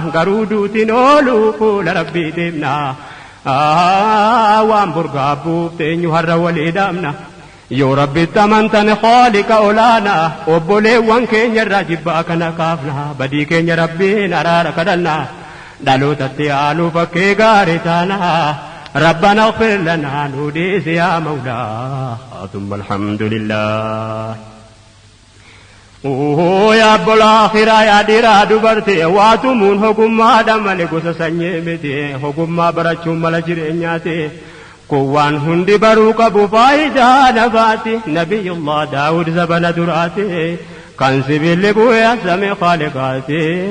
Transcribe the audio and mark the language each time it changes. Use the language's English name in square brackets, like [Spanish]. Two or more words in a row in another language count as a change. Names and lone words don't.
[Oromo] Garuu duutiin oolu fuula Rabbii deemna. Waan burgaabbuuf teenyu har'a walii dhaabna. Yoo Rabbitti amantan Khaalika olaana, obboleewwan keenya irraa jibbaa kana kaafna. Badii keenya Rabbiin araara kadhanna. Dhalootatti aanuu fakkee gaarii taana. [Arabic] ربنا اغفر لنا نوديس يا مولا ثم الحمد لله. [Oromo] Yaa obbola akhiraa yaa dhiiraa dubartii, waa tumuun hogummaadha malee gosa sanyii miti. Hogummaa barachuun mala jireenyaati. Kun waan hundi baruu qabu faayidaa nafaati. Nabiyullah Daawud zabana duraati. Kan sibiilli bu'ee asame Khaaliqaati.